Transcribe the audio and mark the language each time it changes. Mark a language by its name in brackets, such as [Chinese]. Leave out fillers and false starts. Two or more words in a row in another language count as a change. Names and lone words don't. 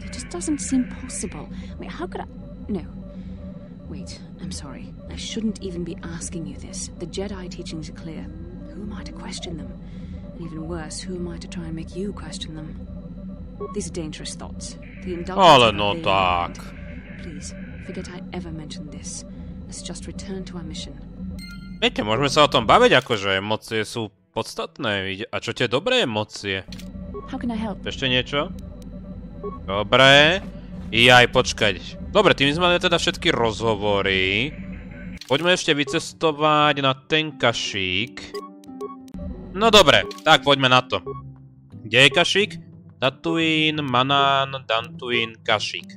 [English] It just doesn't seem possible. I mean, how could I... No. Wait, I'm sorry. I shouldn't even be asking you this. The Jedi teachings are clear. Who am I to question them? And even worse, who am I to try and make you question them? These are dangerous thoughts. The [Slovak] Ale no tak. [English] Please, forget I ever mentioned this. Let's just return to our mission. [Slovak] Viete, môžeme sa o tom baviť, akože emócie sú podstatné. A čo tie dobré emócie? [English] How can I help? [Slovak] Ešte niečo? Dobre. Jaj, počkať. Dobre, tým sme mali teda všetky rozhovory. Poďme ešte vycestovať na ten Kashyyyk. No dobre, tak poďme na to. Kde je Kashyyyk? Tatooine, Manaan, Dantooine, Kashyyyk.